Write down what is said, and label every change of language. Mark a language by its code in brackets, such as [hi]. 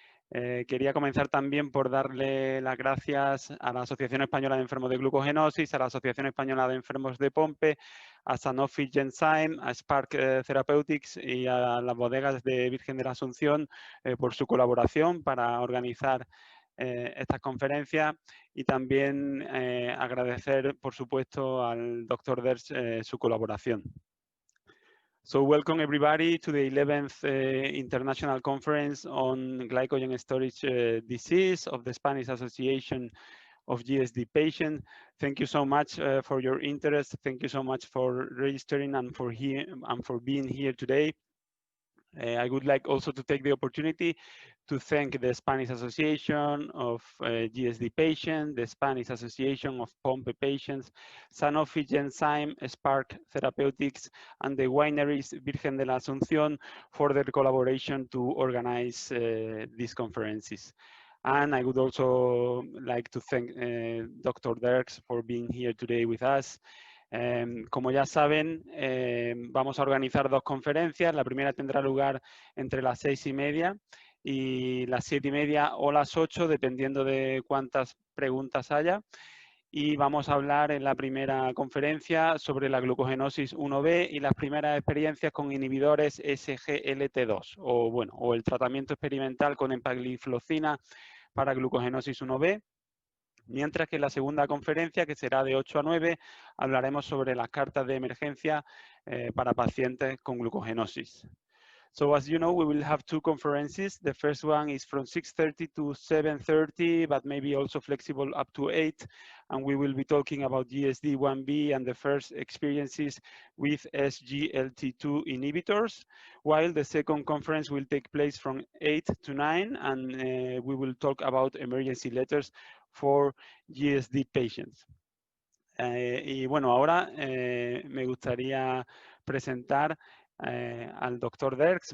[es] Quería comenzar también por darle las gracias a la Asociación Española de Enfermos de Glucogenosis, a la Asociación Española de Enfermos de Pompe, a Sanofi Genzyme, a Spark Therapeutics y a las bodegas de Virgen de la Asunción por su colaboración para organizar estas conferencias, y también agradecer, por supuesto, al Dr. Dersch su colaboración. [en] So welcome everybody to the 11th International Conference on Glycogen Storage Disease of the Spanish Association of GSD Patients. Thank you so much for your interest. Thank you so much for registering and for being here today. I would like also to take the opportunity to thank the Spanish Association of GSD Patients, the Spanish Association of Pompe Patients, Sanofi Genzyme, Spark Therapeutics, and the wineries Virgen de la Asunción for their collaboration to organize these conferences. And I would also like to thank Dr. Derks for being here today with us. [es] Como ya saben, vamos a organizar dos conferencias. La primera tendrá lugar entre las 6:30 y las 7:30 o las 8, dependiendo de cuántas preguntas haya. Y vamos a hablar en la primera conferencia sobre la glucogenosis 1B y las primeras experiencias con inhibidores SGLT2, o el tratamiento experimental con empagliflozina para glucogenosis 1B. Mientras que en la segunda conferencia, que será de 8 a 9, hablaremos sobre las cartas de emergencia para pacientes con glucogenosis. [en] So as you know, we will have two conferences. The first one is from 6:30 to 7:30, but maybe also flexible up to 8. And we will be talking about GSD1B and the first experiences with SGLT2 inhibitors, while the second conference will take place from 8 to 9, and we will talk about emergency letters for GSD patients. [es] Y bueno, ahora me gustaría presentar al Dr. Derks.